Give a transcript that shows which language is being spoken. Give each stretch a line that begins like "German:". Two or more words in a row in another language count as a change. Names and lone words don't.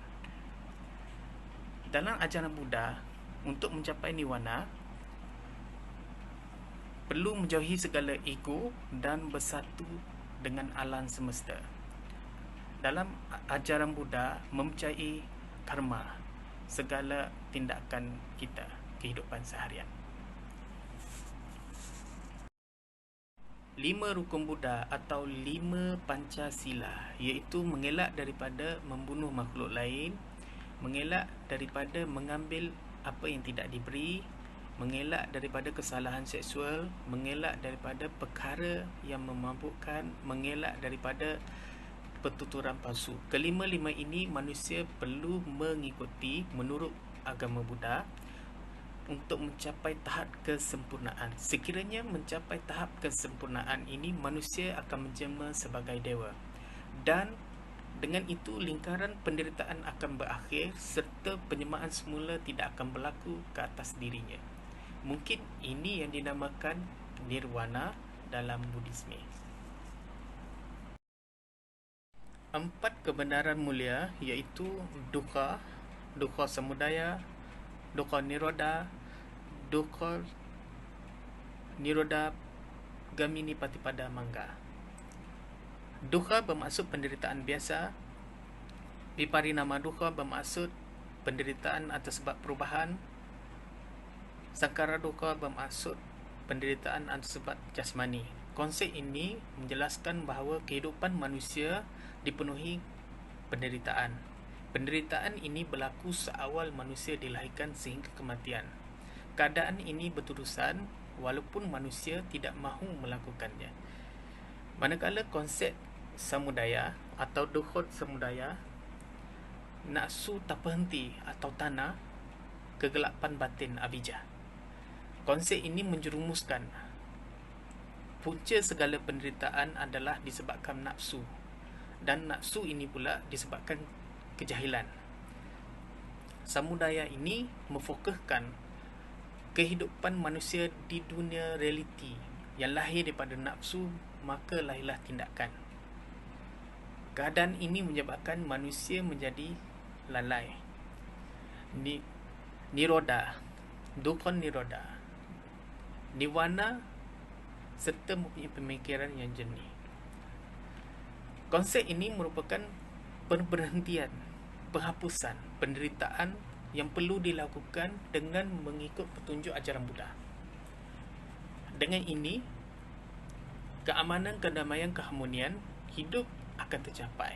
Malay: Dalam ajaran Buddha, untuk mencapai nirwana, perlu menjauhi segala ego dan bersatu dengan alam semesta. Dalam ajaran Buddha, mempercayai karma, segala tindakan kita, kehidupan seharian. 5 rukun Buddha atau 5 Pancasila, iaitu mengelak daripada membunuh makhluk lain, mengelak daripada mengambil apa yang tidak diberi, mengelak daripada kesalahan seksual, mengelak daripada perkara yang memabukkan, mengelak daripada pertuturan palsu. Kelima-lima ini manusia perlu mengikuti menurut agama Buddha untuk mencapai tahap kesempurnaan. Sekiranya mencapai tahap kesempurnaan ini, manusia akan menjelma sebagai dewa. Dan dengan itu lingkaran penderitaan akan berakhir serta penyembahan semula tidak akan berlaku ke atas dirinya. Mungkin ini yang dinamakan nirwana dalam Buddhisme. 4 kebenaran mulia iaitu dukkha,
Pali: dukkha samudaya, dukkha nirodha, dukkha nirodha gamini patipada mangga.
Malay: Dukkha bermaksud penderitaan biasa.
Pali: Viparinama dukkha
Malay: bermaksud penderitaan atas sebab perubahan.
Pali: Sankara dukkha
Malay: bermaksud penderitaan atas sebab jasmani. Konsep ini menjelaskan bahawa kehidupan manusia dipenuhi penderitaan. Penderitaan ini berlaku seawal manusia dilahirkan sehingga kematian. Keadaan ini berterusan walaupun manusia tidak mahu melakukannya. Manakala konsep samudaya atau
Pali: dukkha samudaya,
Malay: nafsu tak berhenti atau tanah, kegelapan batin avijja. Konsep ini menjerumuskan punca segala penderitaan adalah disebabkan nafsu, dan nafsu ini pula disebabkan kejahilan. Samudaya ini memfokuskan kehidupan manusia di dunia realiti yang lahir daripada nafsu, maka lahirlah tindakan. Keadaan ini menyebabkan manusia menjadi lalai. Nirodha,
Pali: dukkha nirodha,
Malay: nirwana serta mempunyai pemikiran yang jernih. Konsep ini merupakan perberhentian, penghapusan penderitaan yang perlu dilakukan dengan mengikut petunjuk ajaran Buddha. Dengan ini, keamanan, kedamaian, keharmonian hidup akan tercapai.